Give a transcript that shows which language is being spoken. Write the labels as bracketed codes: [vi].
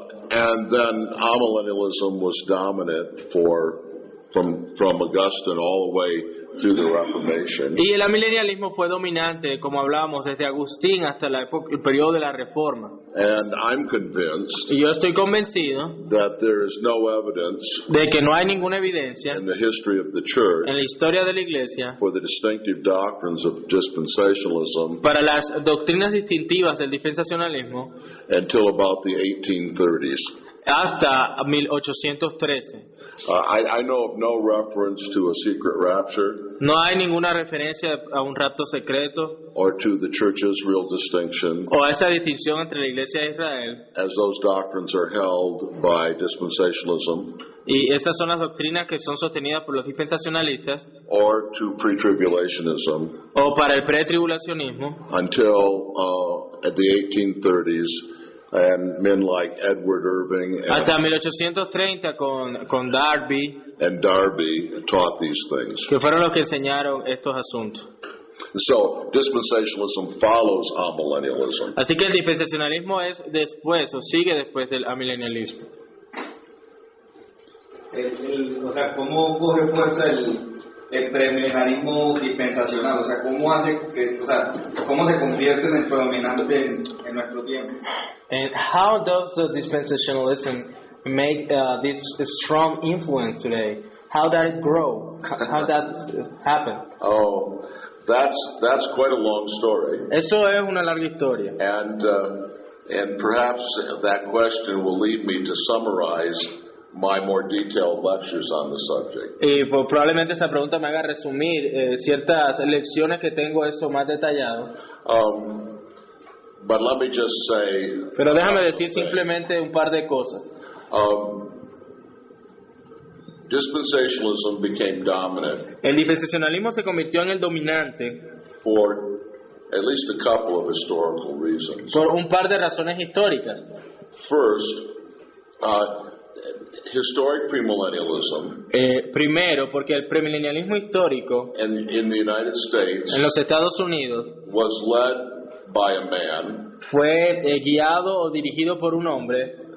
[en] And then amillennialism was dominant from Augustine all the way through the Reformation. [es] Y el amilenialismo fue dominante, como hablábamos, desde Agustín hasta el periodo de la Reforma. [en] And I'm convinced [es] Y yo estoy convencido [en] that there is no evidence [es] de que no hay ninguna evidencia [en] in the history of the church [es] en la historia de la iglesia [en] for the distinctive doctrines of dispensationalism [es] para las doctrinas distintivas del dispensacionalismo [en] until about the 1830s. [es] hasta 1813. [en] I know of no reference to a secret rapture [es] No hay ninguna referencia a un rapto secreto [en] or to the church Israel distinction, [es] o a esa distinción entre la iglesia de Israel. [en] as those doctrines are held by dispensationalism, [es] Y esas son las doctrinas que son sostenidas por los dispensacionalistas [en] or to pre-tribulationism [es] o para el pretribulacionismo [en] until at the 1830s, and men like Edward Irving [es] hasta 1830 con Darby, [en] and Darby taught these things. [es] que fueron los que enseñaron estos asuntos. [en] So dispensationalism follows amillennialism. [es] Así que el dispensacionalismo es después o sigue después del amilenialismo. O sea, ¿cómo coge fuerza el premilenialismo dispensacional? O sea, ¿cómo hace que, o sea, cómo se convierte en el predominante en nuestro tiempo? [en] And how does the dispensationalism make this strong influence today? How did it grow? How that happened? Oh, that's quite a long story, [es] Eso es una larga historia. [en] and perhaps that question will lead me to summarize my more detailed lectures on the subject. [es] Y pues, probablemente esa pregunta me haga resumir ciertas lecciones que tengo eso más detallado. [en] But let me just say, [es] Pero déjame decir simplemente un par de cosas. [en] dispensationalism became dominant [es] El dispensacionalismo se convirtió en el dominante [en] for at least a couple of historical reasons. [es] por un par de razones históricas. [en] First, historic premillennialism [es] Primero, porque el premilenialismo histórico [en] in the United States [es] en los Estados Unidos [en] was led by a man. [es] fue guiado o dirigido por un hombre.